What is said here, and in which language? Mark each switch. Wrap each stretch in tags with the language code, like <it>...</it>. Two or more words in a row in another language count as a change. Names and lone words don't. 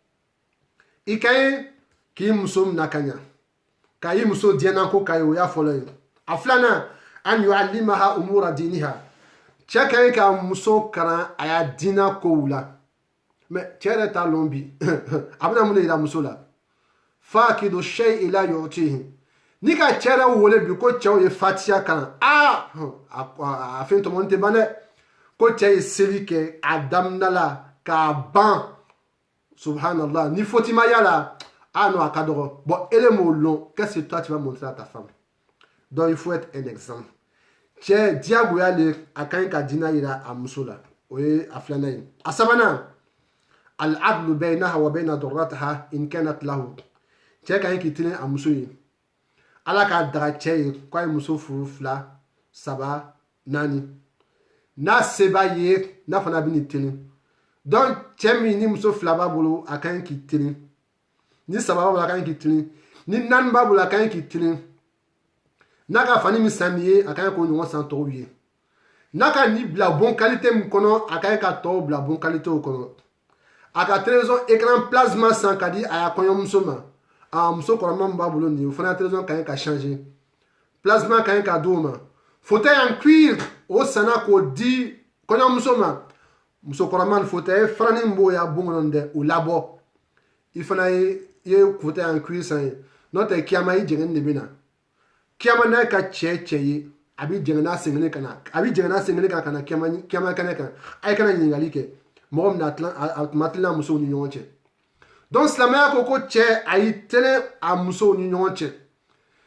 <bm>i ka ɲi k'i muso minɛ ka ɲa ka i muso diɲɛnako ka ye o y'a fɔlɔ ye a filanan</bm> <ar>أن يعلمها أمور دينها</ar> <bm>cɛ ka ɲi ka muso kalan a y'a diinɛ kow la mais cɛ yɛrɛ t'a lɔn bi a bɛna mun de yira muso la</bm> <ar>فاقد الشيء لا يعطيه</ar> <bm>ni ka cɛ yɛrɛ wele bi ko cɛw ye fatiya kalan a fɛn tɔmɔni tɛ ban dɛ ko cɛ ye seli kɛ a daminɛ la k'a ban subhanallah ni faute ma y'a la non a ka dɔgɔ bon ele m'o lɔn</bm> <fr>qu'est-ce que toi tu vas montrer à ta femme donc il faut être un exemple</fr> <bm>cɛ diyagoya le a ka ɲi ka diinɛ yira a muso la o ye a filanan ye a sabanan</bm> <ar>العدل بينها وبين ضرتها إن كانت له</ar> <bm>cɛ ka ɲi k'i tilen a muso ye ala k'a daga cɛ ye k'a ye muso furu 2 3 4 n'a se b'a ye n'a fana bɛ nin tilen donc cɛ min ni muso 2 b'a bolo a ka ɲi k'i tilen ni 3 b'a bolo a ka ɲi k'i tilen ni 4 b'a bolo a ka ɲi k'i tilen n'a ka fani min san nin ye a ka ɲi k'o ɲɔgɔn san tɔw ye n'a ka nin bila bon qualité min kɔnɔ a ka ɲi ka tɔw bila bon qualité o kɔnɔ a ka</bm> <fr>télévision écran plasma</fr> <bm>san ka di a y'a kɔɲɔmuso ma muso kɔrɔma min b'a bolo nin ye o fana télévision ka ɲi ka changer plasma ka ɲi ka d'o ma</bm> <fr>fauteuil en cuir</fr> <bm>o sanna k'o di kɔɲɔmuso ma muso kɔrɔma ni fauteuil farani min b'o y'a bon kɔnɔ dɛ o labɔ i fana ye</bm> <fr>fauteuil en cuir</fr> <bm>san ye n'o tɛ kiyama i jɛngɛni de bɛ na kiyama n'a ka cɛ ye a bɛ jɛngɛ n'a senkelen ka na ka na kiyama kɛnɛ kan a ye kana ɲininkali kɛ mɔgɔ min a tuma tilenna musow ni ɲɔgɔn cɛ donc silamɛya ko ko cɛ a y'i tɛnɛ a musow ni ɲɔgɔn cɛ</bm>